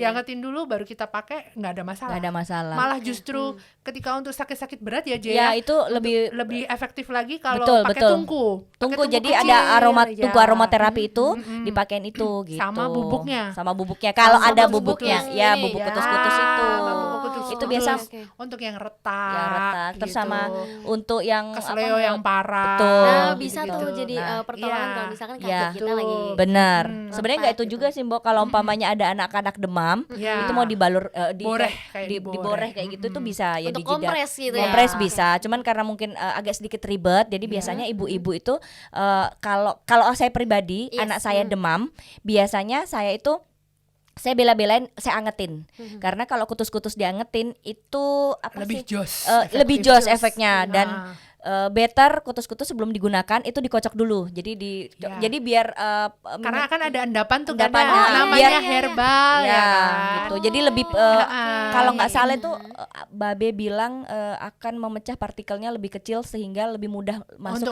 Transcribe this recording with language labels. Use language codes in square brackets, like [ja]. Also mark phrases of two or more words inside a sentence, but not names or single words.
[id] Diangetin dulu baru kita pakai, nggak ada masalah. Nggak ada masalah. Malah justru ketika untuk sakit-sakit berat ya Jaya, Ya itu lebih efektif lagi kalau Betul, pakai betul. tungku. Pakai tungku, jadi kecil, ada aroma ya. tungku aromaterapi itu dipakein itu gitu. Sama bubuknya. Sama bubuknya. Kalau Sama ada bubuk bubuknya, yang ya ini. bubuk Ya, kutus-kutus itu. bubuk kutus-kutus. Itu biasa Oke. Untuk yang retak, yang retak. Terus gitu. sama untuk yang kesleo yang parah. Betul. Nah, bisa gitu-gitu. tuh jadi Nah, pertolongan iya. kalau misalkan kaki Iya. kita lagi benar. Sebenarnya nggak itu gitu. juga sih, Mbok. Kalau umpamanya ada anak-anak demam, Iya. itu mau dibalur Boreh, kayak diboreh kayak gitu tuh bisa ya untuk di jidat. kompres gitu ya. Kompres bisa, cuman karena mungkin agak sedikit ribet, jadi biasanya ibu-ibu itu kalau saya pribadi, Yes. anak saya demam, biasanya saya bela-belain saya angetin. Karena kalau kutus-kutus diangetin itu apa lebih sih? jos. Lebih efektif. jos efeknya dan better kutus-kutus sebelum digunakan itu dikocok dulu. Jadi Ya. jadi biar Karena akan ada endapan tuh Endapan, kadang. oh, iya, namanya iya, herbal ya, ya kan? gitu. Jadi lebih kalau nggak salah itu Babe bilang akan memecah partikelnya lebih kecil sehingga lebih mudah masuk